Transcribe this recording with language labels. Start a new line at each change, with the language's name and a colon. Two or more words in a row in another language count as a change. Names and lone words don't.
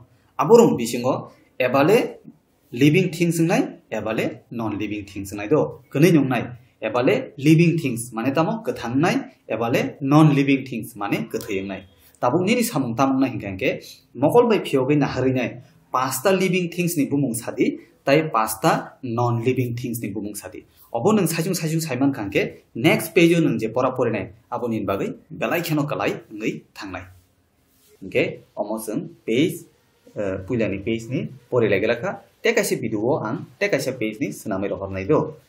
Kok Borok: aborong bisingo ebale
English: living things
Kok Borok: nai ebale
English: non living things
Kok Borok: nai do kene nyong nai ebale
English: living things
Kok Borok: mane tamo kathang nai ebale
English: non living things
Kok Borok: mane kathayeng nai tabung ni samung tamung nai hingke mokol bai phiogoi na harinai pasta
English: living things
Kok Borok: ni bumung sadi tai pasta
English: non living things
Kok Borok: ni bumung sadi obo nang sajung saiman kangke
English: next page
Kok Borok: nang je pora porinai abonin bagai belai kheno kalai ngai thangnai hingke omosung page puilani page ni pori lagelaka tekaise video ang tekaise page ni sunamai rohornai do